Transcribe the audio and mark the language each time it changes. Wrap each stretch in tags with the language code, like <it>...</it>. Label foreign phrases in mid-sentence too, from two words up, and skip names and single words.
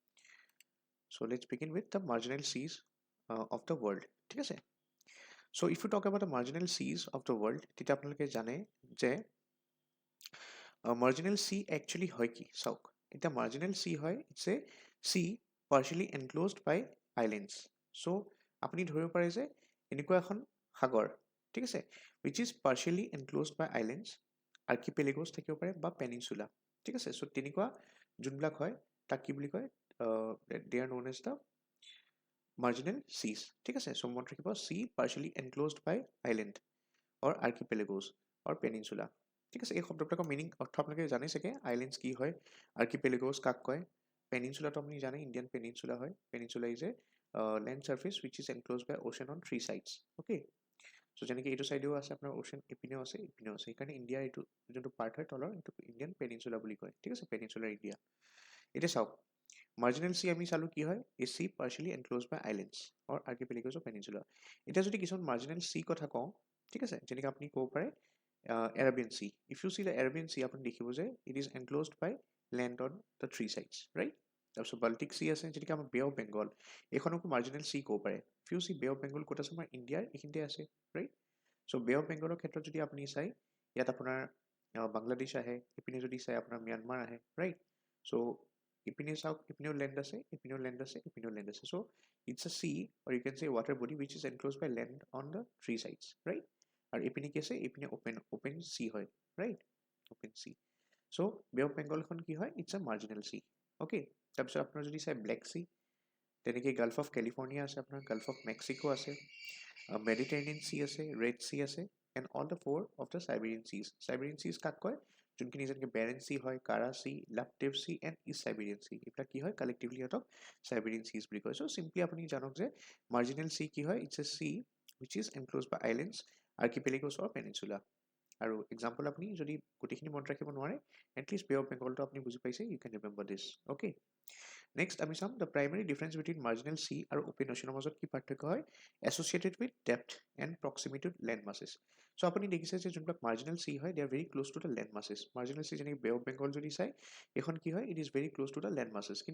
<en>So let's begin with the marginal seas of the world</en> <as>ঠিক আছে</as> <en>So if you talk about the marginal seas of the world</en> <as>তেতিয়া আপোনালোকে জানে যে</as> <en>marginal sea actually</en> <as>হয় কি চাওক এতিয়া</as> <en>marginal sea হয় it's a sea partially enclosed by islands. So,</en> <as>আপুনি ধৰিব পাৰে যে এনেকুৱা এখন সাগৰ ঠিক আছে</as> <en>which is partially enclosed by islands archipelagos</en> <as>থাকিব পাৰে বা peninsula ঠিক আছে so তেনেকুৱা যোনবিলাক হয় তাক কি বুলি কয়</as> <en>they are known as the marginal seas</en> <as>ঠিক আছে so মনত ৰাখিব</as> <en>sea partially enclosed by island or archipelagos or peninsula</en> <as>ঠিক আছে এই শব্দবিলাকৰ মিনিং অৰ্থ আপোনালোকে জানে চাগে আইলেণ্ডছ কি হয় আৰ্কিপেলেগোছ কাক কয় পেনিনচুলাটো আপুনি জানে</as> <en>Indian peninsula</en> <as>হয়</as> <en>peninsula is a land surface which is enclosed by ocean on 3 sides okay so'</en> <as>যেনেকৈ এইটো চাইডেও আছে আপোনাৰ অ'চেন ইপিনেও আছে সেইকাৰণে ইণ্ডিয়াৰ এইটো যোনটো পাৰ্ট হয় তলৰ এইটো</as> <en>Indian peninsula</en> <as>বুলি কয় ঠিক আছে</as> <en>peninsular India</en> <as>এতিয়া চাওক</as> <en>marginal sea</en> <as>আমি চালোঁ কি হয়</as> <en>a sea partially enclosed by islands or archipelagos of peninsula</en> <as>এতিয়া যদি কিছুমান</as> <en>marginal sea</en> <as>কথা কওঁ ঠিক আছে যেনেকৈ আপুনি ক'ব পাৰে Arabian Sea.</as> <en>If you see the Arabian Sea,</en> <as>আপুনি দেখিব যে</as> <en>it is enclosed by land on the 3 sides, right?</en> <as>তাৰপিছত বাল্টিক চি আছে যেনেকৈ আমাৰ বে অফ বেংগল এইখনকো</as> <en>marginal sea</en> <as>ক'ব পাৰে</as> <en>few sea</en> <as>বে অফ বেংগল ক'ত আছে আমাৰ ইণ্ডিয়াৰ এইখিনিতে আছে</as> <en>right so'</en> <as>বে অফ বেংগলৰ ক্ষেত্ৰত যদি আপুনি চাই ইয়াত আপোনাৰ বাংলাদেশ আহে ইপিনে যদি চাই আপোনাৰ ম্যানমাৰ আহে</as> <en>right so'</en> <as>ইপিনে চাওক ইপিনেও লেণ্ড আছে ইপিনেও লেণ্ড আছে ইপিনেও লেণ্ড আছে</as> <en>So it's a sea or you can say water body which is enclosed by land on the 3 sides, right?</en> <as>আৰু ইপিনে কি আছে ইপিনে</as> <en>open sea</en> <as>হয়</as> <en>right open sea so'</en> <as>বে অফ বেংগলখন কি হয়</as> <en>it's a marginal sea okay</en> <as>তাৰপিছত আপোনাৰ যদি চাই ব্লেক চি তেনেকৈ গাল্ফ অফ কেলিফৰ্ণিয়া আছে আপোনাৰ গাল্ফ অফ মেক্সিকো আছে মেডিটেৰেনিয়ান চি আছে ৰেড চি আছে</as> <en>and all the 4 of the Siberian seas</en> <as>কাক কয় যোনখিনি যেনেকৈ বেৰেন চি হয় কাৰা চি লাপটেভ চি এণ্ড ইষ্ট চাইবেৰিয়ান চি এইবিলাক কি হয় কালেক্টিভলি সিহঁতক চাইবেৰিয়ান চিজ বুলি কয়</as> <en>so simply</en> <as>আপুনি জানক যে</as> <en>marginal sea</en> <as>কি হয়</as> <en>It's a sea which is enclosed by islands, archipelagos or peninsula.</en> <as>আৰু এক্সাম্পল আপুনি যদি গোটেইখিনি মনত ৰাখিব নোৱাৰে এটলিষ্ট বে অফ বেংগলটো আপুনি বুজি পাইছে</as> <en>you can remember this okay next</en> <as>আমি চাম</as> <en>the primary difference between marginal sea আৰু open ocean</en> <as>মাজত কি পাৰ্থক্য হয়</as> <en>associated with depth and proximity to land masses so'</en> <as>আপুনি দেখিছে যে যোনবিলাক</as> <en>marginal sea হয় they are very close to the land masses marginal sea</en> <as>যেনেকৈ বে অফ বেংগল যদি চাই এইখন কি হয়</as> <en>it is very close to the land masses কিন্তু</en>